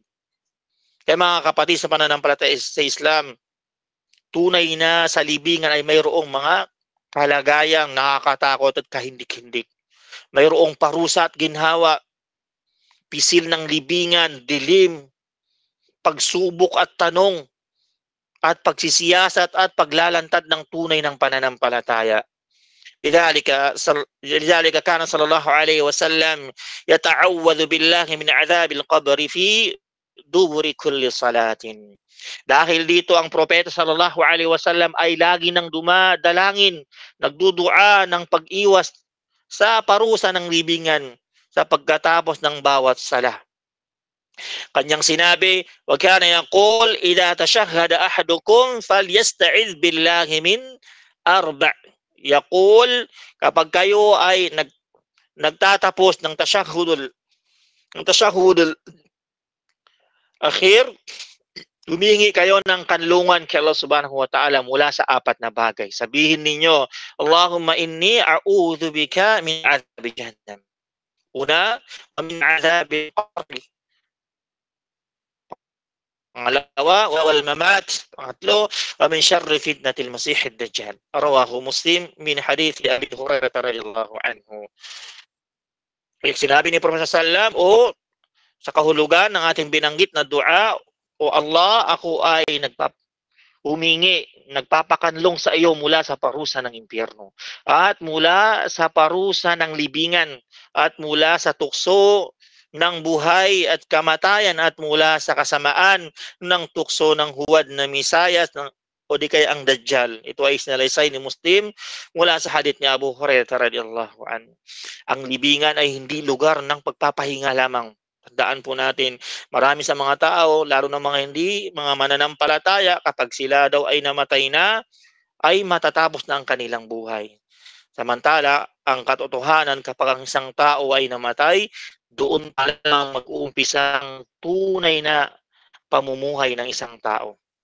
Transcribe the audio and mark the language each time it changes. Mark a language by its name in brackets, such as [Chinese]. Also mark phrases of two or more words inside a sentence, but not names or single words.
[Filipino] Kaya mga kapatid sa pananampalataya sa Islam, tunay na sa libingan ay mayroong mga kalagayang nakakatakot at kahindik-hindik. Mayroong parusa at ginhawa, pisil ng libingan, dilim, pagsubok at tanong, at pagsisiyasat at paglalantad ng tunay ng pananampalataya. [Arabic] لذلك كان صلى الله عليه وسلم يتعوذ بالله من عذاب القبر في دبر كل صلاة. [Filipino] Dahil dito ang propeta [Arabic] صلى الله عليه وسلم [Filipino] ay lagi nang dumadalangin, nagdudua ng pag-iwas sa parusa ng libingan sa pagkatapos ng bawat sala. Kanyang sinabi, [Arabic] وكان يقول إذا تشهد أحدكم فليستعذ بالله من أربع'. Yaqul, [Filipino] kapag kayo ay nagtatapos ng [Arabic] التشهد الأخير, [Filipino] humingi kayo ng kanlungan kay Allah [Arabic] سبحانه وتعالى [Filipino] mula sa apat na bagay. Sabihin ninyo, [Arabic] اللهم إني أعوذ بك من عذاب جهنم. Una, من عذاب القبر. [Filipino] Pangalawa, [Arabic] والممات. Pangatlo, ومن شر فتنة المسيح الدجال. رواه مسلم من حديث أبي هريرة رضي الله عنه. [Filipino] Sinabi ni Prophet [Arabic] صلى الله عليه وسلم, [Filipino] sa kahulugan ng ating binanggit na dua, O Allah, ako ay humingi, nagpapakanlong sa iyo mula sa parusa ng impyerno, at mula sa parusa ng libingan, at mula sa tukso ng buhay at kamatayan, at mula sa kasamaan ng tukso ng huwad na Misayas o di kaya ang Dajjal. Ito ay sinalaysay ni Muslim mula sa hadith ni Abu Hurairah [Arabic] رضي الله عنه. [Filipino] Ang libingan ay hindi lugar ng pagpapahinga lamang. Tandaan po natin, marami sa mga tao, lalo na mga mananampalataya, kapag sila daw ay namatay na, ay matatapos na ang kanilang buhay. Samantala, ang katotohanan, kapag ang isang tao ay namatay, doon pa lang mag-uumpisa ang tunay na pamumuhay ng isang tao.